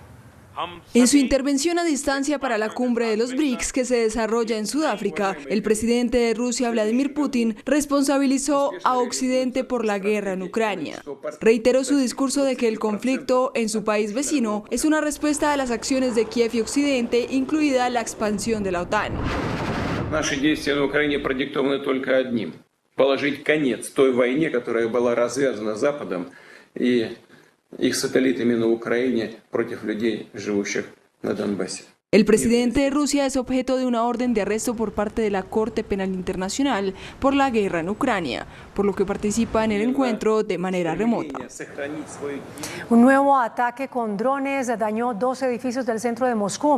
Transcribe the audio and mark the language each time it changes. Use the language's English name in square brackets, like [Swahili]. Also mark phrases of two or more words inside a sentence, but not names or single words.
[Spanish] En su intervención a distancia para la cumbre de los BRICS que se desarrolla en Sudáfrica, el presidente de Rusia, Vladimir Putin, responsabilizó a Occidente por la guerra en Ucrania. Reiteró su discurso de que el conflicto en su país vecino es una respuesta a las acciones de Kiev y Occidente, incluida la expansión de la OTAN. [Russian] Наши действия на Украине продиктованы только одним – положить конец той войне, которая была развязана Западом и их сателлитами на Украине против людей, живущих на Донбассе. [Spanish] El presidente de Rusia es objeto de una orden de arresto por parte de la Corte Penal Internacional por la guerra en Ucrania, por lo que participa en el encuentro de manera remota. Un nuevo ataque con drones dañó 2 edificios del centro de Moscú.